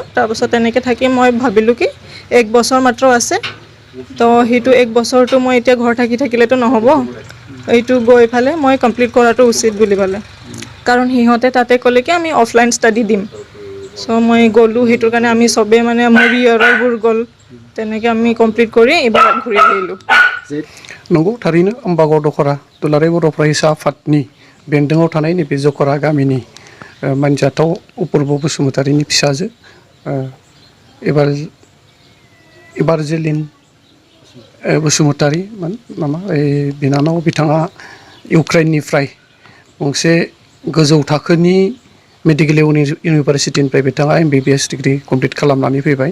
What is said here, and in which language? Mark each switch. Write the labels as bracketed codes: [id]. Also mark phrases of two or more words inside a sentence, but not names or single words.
[as] তাৰপাছত তেনেকৈ থাকি মই ভাবিলোঁ কি 1 বছৰ মাত্ৰ আছে, তো সেইটো 1 বছৰটো মই এতিয়া ঘৰত থাকিলেতো নহ'ব, এইটো গৈ ফালে মই কমপ্লিট কৰাটো উচিত বুলি ক'লে। কাৰণ সিহঁতে তাতে ক'লে কি আমি অফলাইন ষ্টাডি দিম। চ' মই গ'লোঁ, সেইটোৰ কাৰণে আমি চবেই মানে মোৰ ইয়াৰবোৰ গ'ল, তেনেকৈ আমি কমপ্লিট কৰি এইবাৰ ঘূৰি আহিলোঁ। [brx] नंगौ, थारैनो अम्बागाव दखरा दुलाराय बर' फरायसा आफादनि बेन्दोङाव थानाय नैबे जखरा गामिनि मानजाथाव अपूर्व बसुमतारिनि फिसाजो इभान्जेलिन बसुमतारि नामा बिनानाव, बिथाङा इउक्रेननिफ्राय गंसे गोजौ थाखोनि मेडिकेल इउनिभारसिटिनिफ्राय बिथाङा MBBS डिग्री कमप्लिट खालामनानै फैबाय।